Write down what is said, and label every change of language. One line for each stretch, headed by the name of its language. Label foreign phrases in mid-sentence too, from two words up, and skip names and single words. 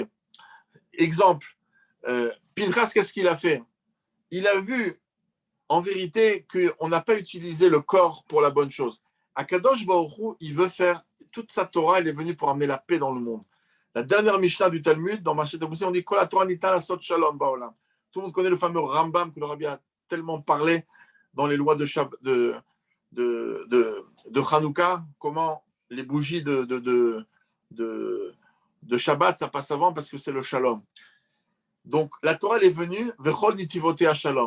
French: Exemple, Pinchas, qu'est-ce qu'il a fait? Il a vu, en vérité, qu'on n'a pas utilisé le corps pour la bonne chose.
Hebrew: הקדוש ברוך הוא,
French: il veut faire, toute sa Torah, elle est venue pour amener la paix dans le monde. La dernière Mishnah du Talmud, dans Mashet Aboussé, on dit
Hebrew: כל תורה ניתנה לעשות שלום בעולם.
French: Tout le monde connaît le fameux Rambam que le Rabbi a tellement parlé dans les lois de Hanouka, comment les bougies de Shabbat, ça passe avant parce que c'est le shalom. Donc, la Torah, elle est venue,
Hebrew: וכל נתיבותיה שלום.